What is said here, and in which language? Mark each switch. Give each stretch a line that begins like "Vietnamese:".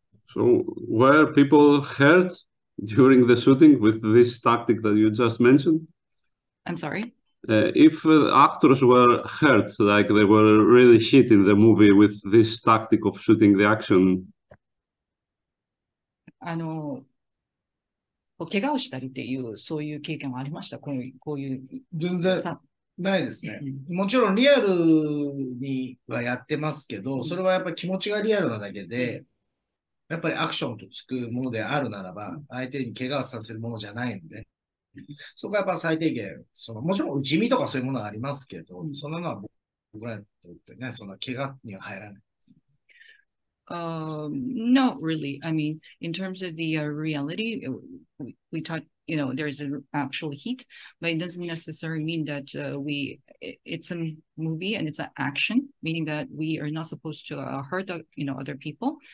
English: So were people hurt during the shooting with this tactic that you just mentioned? I'm sorry? If actors were hurt, like they were really hit in the movie with this tactic of shooting the action.
Japanese: 怪我をしたりっていう、そういう経験はありました？こういう。全然ないですね。もちろんリアルにはやってますけど、それはやっぱり気持ちがリアルなだけで、やっぱりアクションとつくものであるならば、相手に怪我をさせるものじゃないので、そこはやっぱ最低限、もちろん内身とかそういうものはありますけど、そんなのは僕らにとってね、そんな怪我には入らない。
English: Not really. I mean, in terms of the reality, we talked, there's an actual heat, but it doesn't necessarily mean that it's a movie and it's an action, meaning that we are not supposed to hurt, other people.